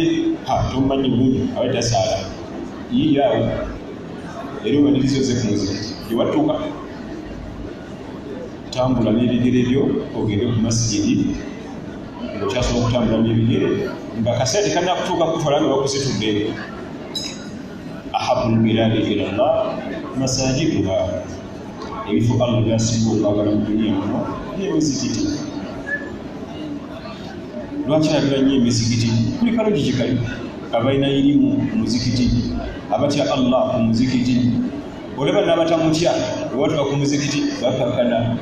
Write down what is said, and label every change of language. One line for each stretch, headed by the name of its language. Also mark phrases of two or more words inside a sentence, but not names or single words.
Ganda: Tomumanyi bulungi abadde tasaala. Yiiyo awo era omaliriza oze ku muzikiti gyewatuuka. Tambula n'ebigere byo ogende ku masigidi ng'okyasobola okutambula n'ebigere nga akaseera tekannakutuuka kutwala nga bakusitudde.
Arabic: أحب البلاد إلى الله مساجدها,
Ganda: ebifo Allah by'asinga okwagala mu dunia muno n'emizikiti. Lwaki ayagala nnyo emizikiti? Buli kalungi kikali. Abalina irimu ku muzikiti, abatya Allah ku muzikiti. Olaba n'abatamutya bwebatuuka ku muzikiti bakakkana.